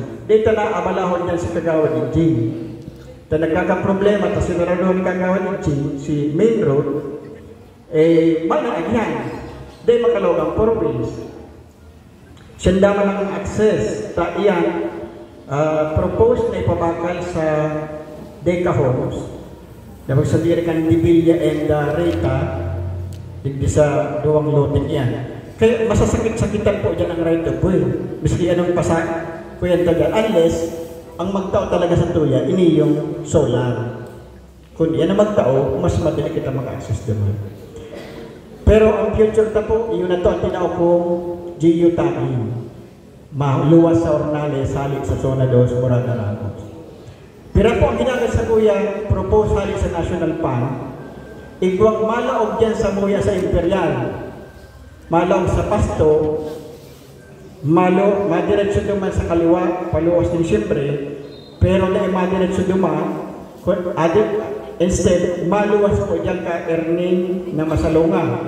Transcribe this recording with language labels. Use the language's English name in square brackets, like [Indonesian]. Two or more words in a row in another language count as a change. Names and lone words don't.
[Bikol] Dito na abalahon yan si Kagawad ni Jing. Ta nagkakaproblema, ta sinarado ni Kagawad ni Jing, si main road, managyan. Dahil makalaog ang province. Siyanda man ang access, ta iyan, propose na ipabakal sa Deca Homes. Dapat sa diri kan Divilla and Rita, [Filipino] hindi sa duwang loting yan. Kaya masasakit-sakitan po dyan ang [English] right of way. [Bikol] Miski anong pasak, kuyan taga. Unless, ang magtao talaga sa tuya, ini yung solar. Kung yan ang magtao, mas madali kita mag-access doon. [Filipino] Pero ang future na po, yun na to ang tinawag kong geotagging. [Bikol] Maluwas sa Ornales, halik sa Zona 2, Morada Ramos. Pero po ang ginagad sa kuya, propose halik sa National Fund, igwang malaog dyan sa muya sa Imperial. Malaog sa Pasto, madiretso duman sa kaliwa, paluwas din siyempre, pero na madiretso duman, instead, maluwas po dyan ka Erning na Masalunga.